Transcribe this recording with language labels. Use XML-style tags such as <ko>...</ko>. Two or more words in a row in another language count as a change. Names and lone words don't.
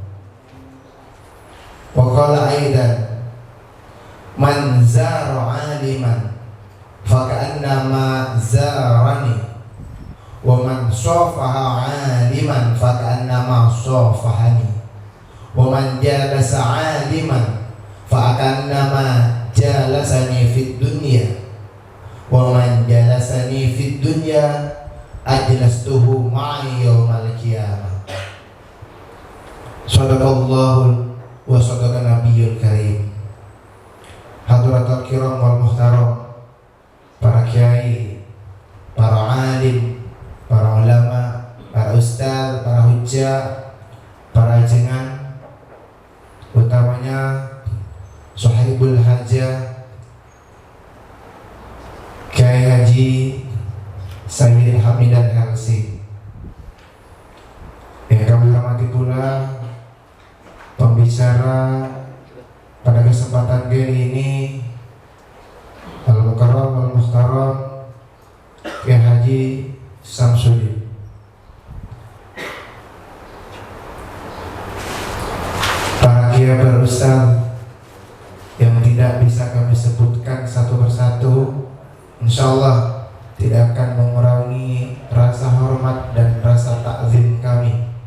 <ar>وقال أيضا، من زار عالما فكأنما زارني، ومن صافح عالما فكأنما صافحني، ومن جالس عالما فكأنما جالسني في الدنيا، ومن جالسني في الدنيا أجلسته معي يوم القيامة. صدق الله وصدق النبي الكريم. حضرة الكرام والمحترم,</ar> <id>para kiai, para alim, para ulama, para ustaz, para hujjah, para ajengan, utamanya</id> <ar>صاحب الحاجة</ar> <id>Kiai Haji Sayyid Hamidan Helsi, yang kami hormati pula pembicara pada kesempatan kali ini,</id> <ar>المكرم المحترم</ar> <id>Kiai Haji Samsudin. Para kiai berustaz yang tidak bisa kami sebutkan satu persatu, insyaallah tidak akan mengurangi rasa hormat dan rasa takzim kami.</id>